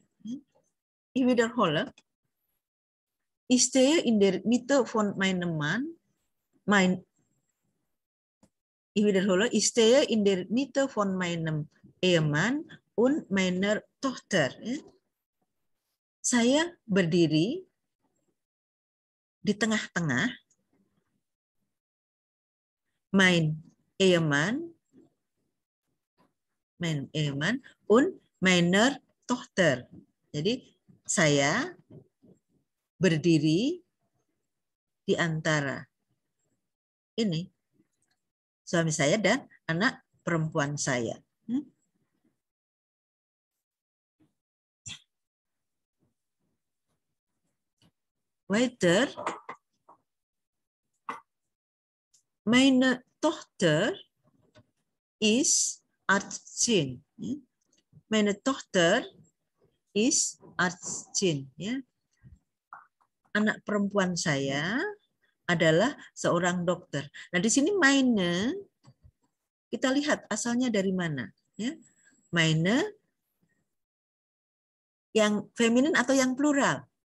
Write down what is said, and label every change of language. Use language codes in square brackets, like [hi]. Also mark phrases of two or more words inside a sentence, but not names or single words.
[de] Ich wiederhole, ich stehe in der Mitte von meinem Mann, ich wiederhole, ich stehe in der Mitte von meinem Ehemann und meiner Tochter. [id] Saya berdiri di tengah-tengah [de] mein Ehemann und meiner Tochter. [id] Jadi saya berdiri di antara ini suami saya dan anak perempuan saya. [de] Weiter, meine Tochter ist 18. Meine Tochter ist 18. [id] Ya. Anak perempuan saya adalah seorang dokter. Nah, di sini meine, kita lihat asalnya dari mana. Ya. Meine yang feminin atau yang plural?